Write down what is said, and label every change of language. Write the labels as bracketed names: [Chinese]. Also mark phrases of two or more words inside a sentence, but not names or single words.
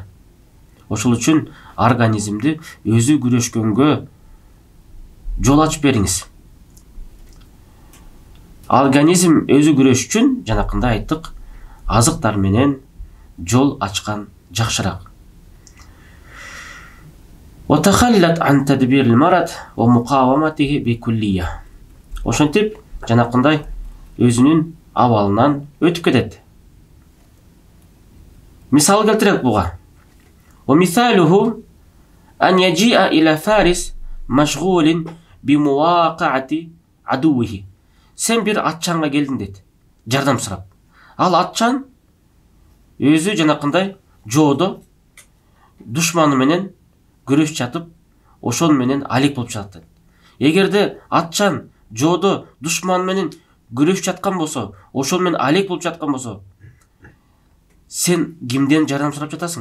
[Kyrgyz] Ошол үчүн организмди өзү күрөшкөнгө жол ачып бериңиз. Организм өзү күрөш үчүн, жанакында айттык, азыктар менен жол ачкан жакшыраак. [Arabic] وتخلت عن تدبير المرض ومقاومته بكلية. [Kyrgyz] Ошентип, жанакындай өзүнүн абалынан өтүп кетет. Мисал келтирет буга. [Arabic] ومثاله أن يجيء إلى فارس مشغول بمواقعة عدوه. [Kyrgyz] Сен бир атчанга келдиң дейт, жардам сурап. Ал атчан өзү жанакындай жоодо душманы менен күрөшүп жатып, ошол менен алек болуп жатат. Эгерде атчан жоодо душман менен күрөшүп жаткан болсо, ошол менен алек болуп жаткан болсо, сен кимден жардам сурап жатасың?